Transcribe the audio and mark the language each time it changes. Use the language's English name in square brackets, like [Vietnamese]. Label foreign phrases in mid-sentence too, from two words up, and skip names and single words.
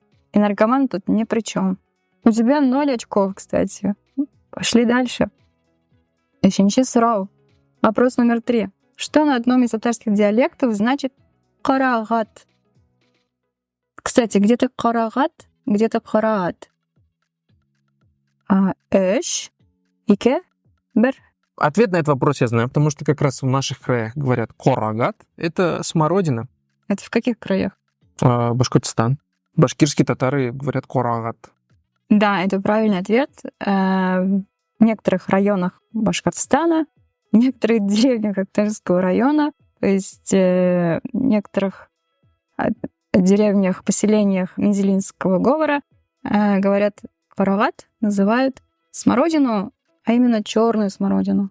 [Russian] И наркоман тут ни при чем. У тебя 0 очков, кстати. Пошли дальше. Ещё сұрау. Вопрос номер 3. Что на одном из татарских диалектов значит карагат? Кстати, где-то карагат, где-то карагат. [Tatar] Эш, ике, бер. [Russian] Ответ на этот вопрос я знаю, потому что как раз в наших краях говорят корагат. Это смородина. Это в каких краях? Башкортостан. Башкирские татары говорят корагат. Да, это правильный ответ. В некоторых районах Башкортостана, в некоторых деревнях Актарского района, то есть в некоторых деревнях, поселениях Мензелинского говора говорят карагат, называют смородину, а именно черную смородину.